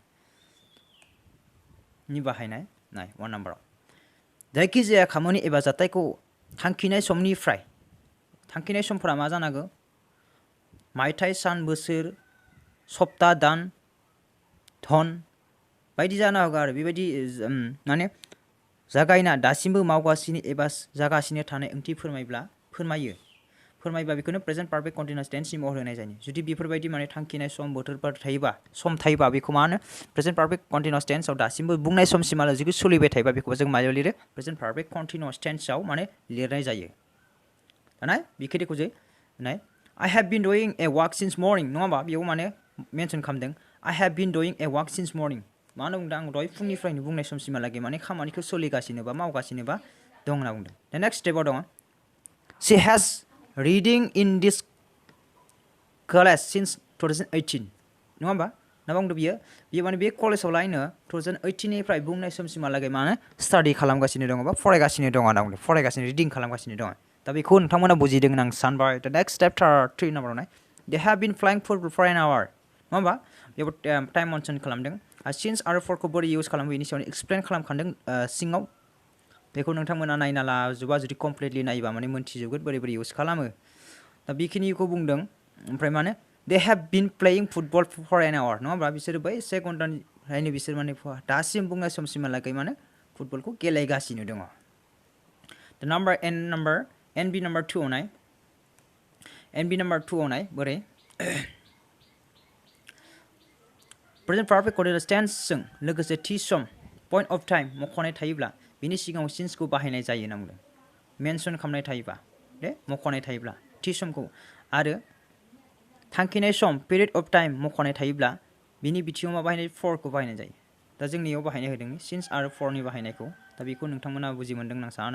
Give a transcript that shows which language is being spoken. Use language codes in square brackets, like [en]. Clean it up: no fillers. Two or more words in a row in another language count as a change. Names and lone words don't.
[brx] नि बाहायनाय 1 नाम्बाराव जायखिजाया खामानि एबा जाथायखौ थांखिनाय समफोरा मा जानांगौ मायथाइ सान बोसोर सप्ता दान धन बायदि जानो हागौ आरो बेबायदि माने जागायना दासिमबो मावगासिनो एबा जागासिनो थानाय ओंथि फोरमायबा बेखौनो [en] present perfect continuous tense [brx] महर होनाय जायो जुदि बेफोरबायदि माने थांखिनाय सम बोथोरफोर थायोबा बेखौ मा होनो [en] present perfect continuous tense [brx] दासिमबो बुंनाय समसिमहालागै सोलिबाय थायोबा बेखौबो जों मायाव लिरो [en] present perfect continuous tense [brx] माने लिरनाय जायो दाना बेखिनिखौ जे नाय [en] I have been doing a walk since morning [brx] नङा होमबा बेयाव माने मेनसन खालामदों [en] I have been doing a walk since morning [brx] मानो बुंदों आं दहाय फुंनिफ्रायनो बुंनाय समसिमहालागै माने खामानिखौ सोलिगासिनो बा मावगासिनो बा दं होनना बुंदों दा [en] next step [brx] दङ [en] She has reading in this class since 2018 [brx] नङा होमबा ना बुंदों बियो माने बे कलेजाव लायनो 2018 निफ्राय बुंनाय समसिमहालागै माने स्टाडि खालामगासिनो दङ बा फरायगासिनो दङ होनना बुंदों फरायगासिनो रिडिं खालामगासिनो दङ दा बेखौ नोंथांमोना बुजिदों होनना आं सानबाय दा [en] next chapter [brx] 3 नाम्बाराव नाय [en] They have been flying for an hour [brx] नङा होमबा बेयाव [en] time mention [brx] खालामदों सिन्स आरो फरखौ बोरै इउज खालामो बेनि सायाव एक्सप्लेन खालामखादों सिङाव बेखौ नोंथांमोना नायना लाजोबा जुदि कमप्लिटलि नायोबा माने मोनथिजोबगोन बोरै इउज खालामो दा बेखिनिखौ बुंदों ओमफ्राय माने [en] They have been playing football for an hour [brx] नङा होमबा बिसोरो बै से घन्टानिफ्रायनो बिसोर माने दासिम बुंनाय समसिमहालागै माने फुटबलखौ गेलेगासिनो दङ दा NB नाम्बार 2 नाय NB नाम्बार 2 नाय बोरै [en] present perfect continuous tense [brx] लोगोसे थि सम [en] point of time [brx] मख'नाय थायोब्ला बिनि सिगाङाव सिन्सखौ बाहायनाय जायो होनना बुंदों मेनसन खालामनाय थायोबा मख'नाय थायोब्ला थि समखौ आरो थांखिनाय सम [en] period of time [brx] मख'नाय थायोब्ला बिनि बिथिङाव मा बाहायनाय फरखौ बाहायनाय जायो दा जोंनियाव बाहायनाय होदों सिन्स आरो फरनि बाहायनायखौ दा बेखौ नोंथांमोना बुजि मोनदों होनना सानो